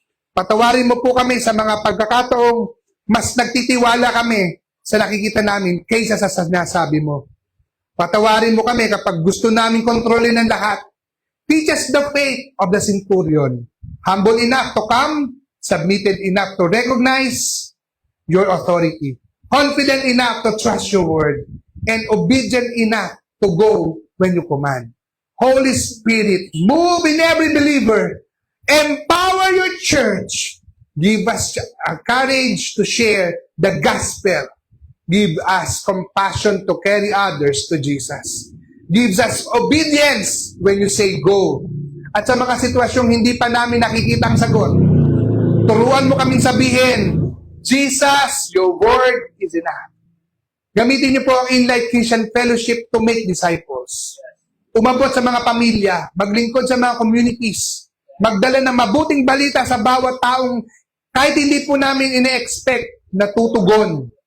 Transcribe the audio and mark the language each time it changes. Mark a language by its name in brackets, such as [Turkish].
[Filipino] Patawarin mo po kami sa mga pagkakataong mas nagtitiwala kami sa nakikita namin kaysa sa sinasabi mo. Patawarin mo kami kapag gusto namin kontrolin ang lahat. [English] Teach us the faith of the centurion. Humble enough to come, submitted enough to recognize your authority. Confident enough to trust your word. And obedient enough to go when you command. Holy Spirit, move in every believer. Empower your church. Give us courage to share the gospel. Give us compassion to carry others to Jesus. Gives us obedience when you say go. [Filipino] At sa mga sitwasyong hindi pa namin nakikita ang sagot, turuan mo kaming sabihin, Jesus, [English] your word is enough. [Filipino] Gamitin niyo po ang Inlight Christian Fellowship [English] to make disciples. [Filipino] Umabot sa mga pamilya, maglingkod sa mga communities, magdala ng mabuting balita sa bawat taong kahit hindi po namin ine-expect na tutugon.